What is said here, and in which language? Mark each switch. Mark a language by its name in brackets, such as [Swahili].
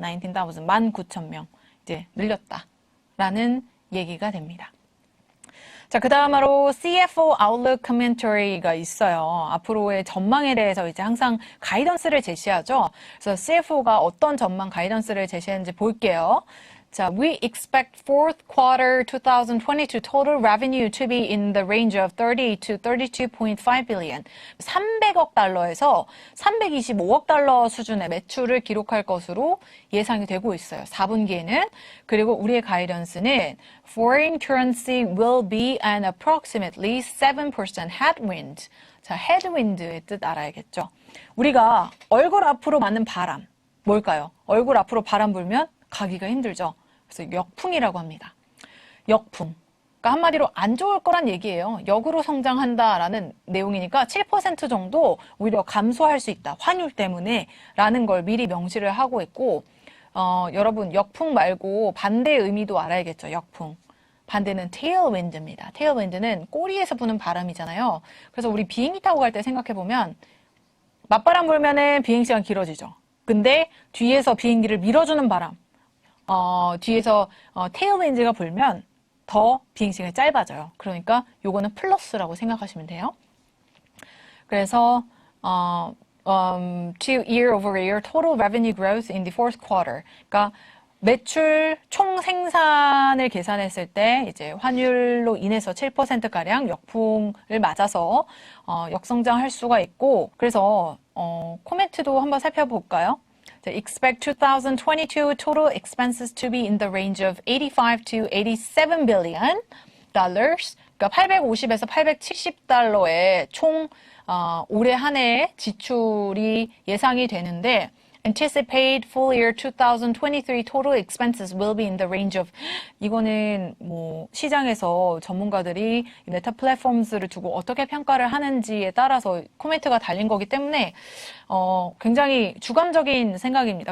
[Korean] 19,000, 19,000명 이제 늘렸다라는 얘기가 됩니다. 자, 그 다음으로 CFO Outlook Commentary가 있어요. 앞으로의 전망에 대해서 이제 항상 가이던스를 제시하죠. 그래서 CFO가 어떤 전망 가이던스를 제시했는지 볼게요. [English] 자, we expect fourth quarter 2022 total revenue to be in the range of 30 to 32.5 billion. [Korean] 300억 달러에서 325억 달러 수준의 매출을 기록할 것으로 예상이 되고 있어요. 4분기에는. 그리고 우리의 가이던스는 [English] foreign currency will be an approximately 7% headwind. [Korean] 자, headwind의 뜻 알아야겠죠. 우리가 얼굴 앞으로 맞는 바람, 뭘까요? 얼굴 앞으로 바람 불면 가기가 힘들죠. 그래서 역풍이라고 합니다. 역풍. 그러니까 한마디로 안 좋을 거란 얘기예요. 역으로 성장한다라는 내용이니까 7% 정도 오히려 감소할 수 있다. 환율 때문에 라는 걸 미리 명시를 하고 있고 여러분 역풍 말고 반대의 의미도 알아야겠죠. 역풍. 반대는 tailwind입니다. tailwind는 꼬리에서 부는 바람이잖아요. 그래서 우리 비행기 타고 갈 때 생각해보면 맞바람 불면은 비행시간 길어지죠. 근데 뒤에서 비행기를 밀어주는 바람 뒤에서 테일윈드가 불면 더 비행시간이 짧아져요. 그러니까 요거는 플러스라고 생각하시면 돼요. [English] 그래서 to year over year total revenue growth in the fourth quarter. [Korean] 그러니까 매출 총 생산을 계산했을 때 이제 환율로 인해서 7%가량 역풍을 맞아서 역성장할 수가 있고 그래서 코멘트도 한번 살펴볼까요? [English] Expect 2022 total expenses to be in the range of 85 to 87 billion dollars. [Korean] 그러니까 850에서 870달러의 총 올해 한 해 지출이 예상이 되는데 [English] Anticipate full year 2023 total expenses will be in the range of [Korean] 이거는 뭐 시장에서 전문가들이 메타 플랫폼스를 두고 어떻게 평가를 하는지에 따라서 코멘트가 달린 거기 때문에 굉장히 주관적인 생각입니다.